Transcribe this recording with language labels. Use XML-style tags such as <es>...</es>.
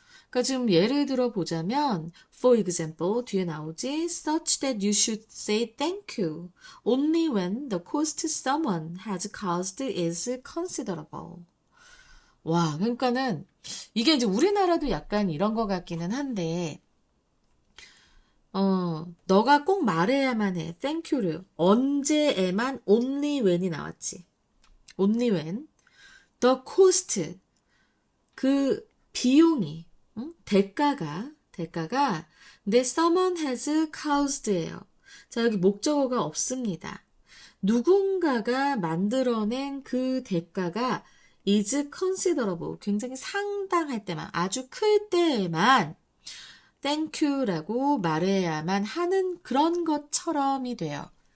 <ko>그러니까 지금 예를 들어 보자면</ko> <en>for example</en> <ko>뒤에 나오지</ko> <en>such that you should say thank you only when the cost someone has caused is considerable.</en> <ko>와, 그러니까는 이게 이제 우리나라도 약간 이런 것 같기는 한데 너가 꼭 말해야만 해. thank you를 언제에만</ko> <en>only when</en> <ko>이 나왔지.</ko> <en>only when the cost</en> <ko>그 비용이 대가가 근데</ko> <en>someone has caused예요.</en> <ko>자, 여기 목적어가 없습니다. 누군가가 만들어낸 그 대가가</ko> <en>is considerable.</en> <ko>굉장히 상당할 때만, 아주 클 때에만 thank you라고 말해야만 하는 그런 것처럼이 돼요.</ko>